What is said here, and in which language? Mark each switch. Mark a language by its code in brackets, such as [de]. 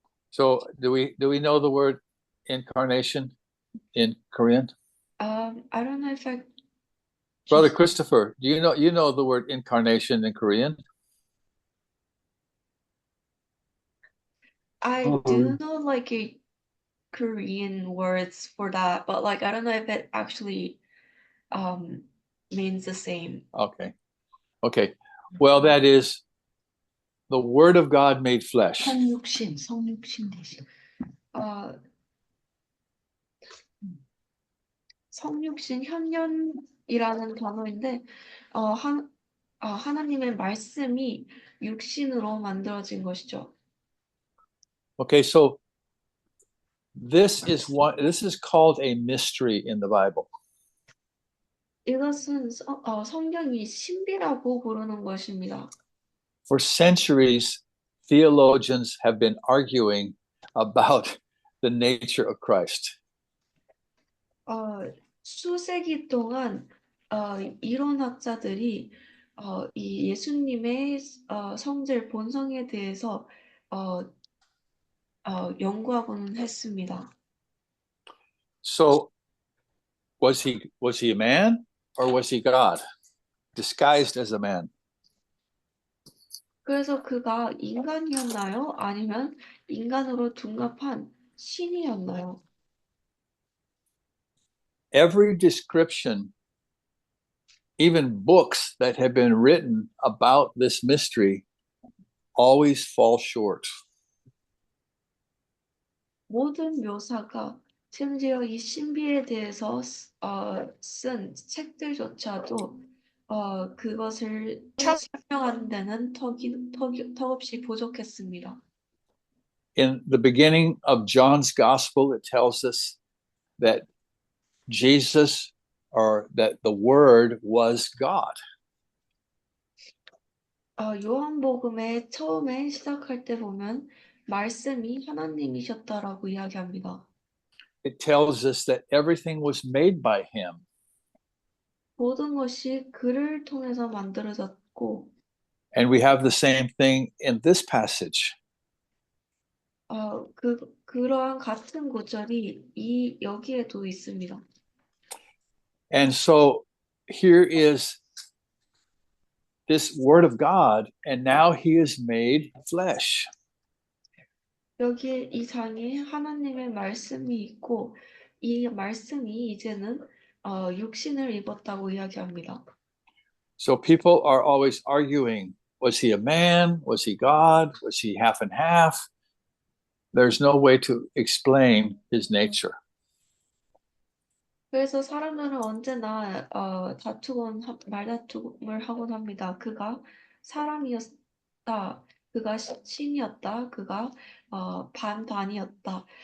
[en] So, do we know the word incarnation in Korean? I don't know if Brother Christopher, do you know the word incarnation in Korean? I do know like a Korean words for that, but like I don't know if it actually means the same. Okay. Well, that is the Word of God made flesh. [ko] 성육신 되신. 성육신 현년이라는 단어인데 하나님의 말씀이 육신으로 만들어진 것이죠. [en] Okay, so this is called a mystery in the Bible. [ko] 이것은 성경이 신비라고 부르는 것입니다. [en] For centuries, theologians have been arguing about the nature of Christ. [ko] 수세기 동안 이론학자들이 이 예수님의 성질 본성에 대해서 연구하고는 했습니다. [en] So, was he a man or was he God, disguised as a man? [ko] 그래서 그가 인간이었나요? 아니면 인간으로 둔갑한 신이었나요? [en] Every description, even books that have been written about this mystery, always fall short. [ko] 모든 묘사가 심지어 이 신비에 대해서 쓴 책들조차도 그것을 설명하는 데는 턱없이 부족했습니다. [en] In the beginning of John's gospel, it tells us that Jesus, or that the Word, was God. [ko] 요한복음의 처음에 시작할 때 보면 말씀이 하나님이셨다라고 이야기합니다. [en] It tells us that everything was made by him. [ko] 모든 것이 그를 통해서 만들어졌고, [en] And we have the same thing in this passage. [ko] 그러한 같은 구절이 여기에도 있습니다. [en] And so here is this Word of God, and now he is made flesh. [ko] 여기에 이 장에 하나님의 말씀이 있고, 이 말씀이 이제는 육신을 입었다고 이야기합니다. [en] So people are always arguing, was he a man? Was he God? Was he half and half? There's no way to explain his nature. [ko] 그래서 사람들은 언제나 말다툼을 하곤 합니다. 그가 사람이었다, 그가 신이었다, 그가 반반이었다.